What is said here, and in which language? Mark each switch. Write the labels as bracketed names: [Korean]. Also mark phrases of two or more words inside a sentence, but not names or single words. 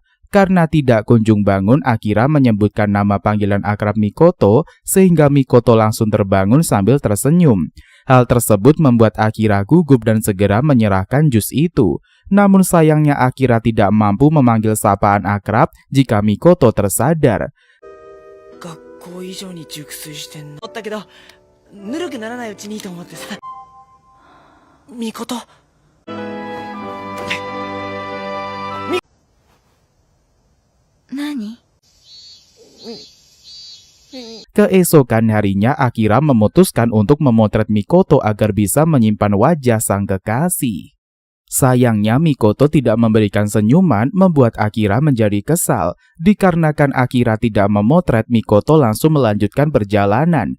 [Indonesian] Karena tidak kunjung bangun, Akira menyebutkan nama panggilan akrab Mikoto, sehingga Mikoto langsung terbangun sambil tersenyum. Hal tersebut membuat Akira gugup dan segera menyerahkan jus itu. Namun sayangnya Akira tidak mampu memanggil sapaan akrab jika Mikoto tersadar. [Japanese] 学校以上に熟睡してんの。だけどぬるくならないうちにいいと思ってさ。ミコト。何？ [Indonesian] Keesokan harinya Akira memutuskan untuk memotret Mikoto agar bisa menyimpan wajah sang kekasih. Sayangnya Mikoto tidak memberikan senyuman, membuat Akira menjadi kesal. Dikarenakan Akira tidak memotret, Mikoto langsung melanjutkan perjalanan.